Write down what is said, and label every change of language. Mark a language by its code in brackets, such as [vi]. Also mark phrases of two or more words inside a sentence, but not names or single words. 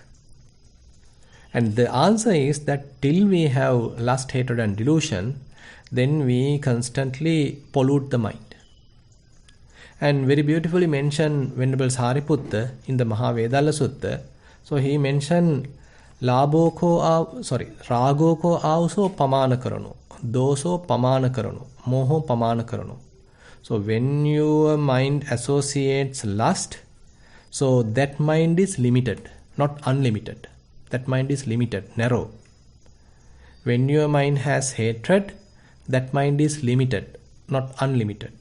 [en] And the answer is that till we have lust, hatred and delusion, then we constantly pollute the mind. And very beautifully mentioned Venerable Sariputta in the Mahavedalla Sutta. So he mentioned [pi] ragoko avso pamana karano, doso pamana karano, moho pamana karano. [en] So when your mind associates lust, so that mind is limited. not unlimited. That mind is limited, narrow. When your mind has hatred, that mind is limited, not unlimited.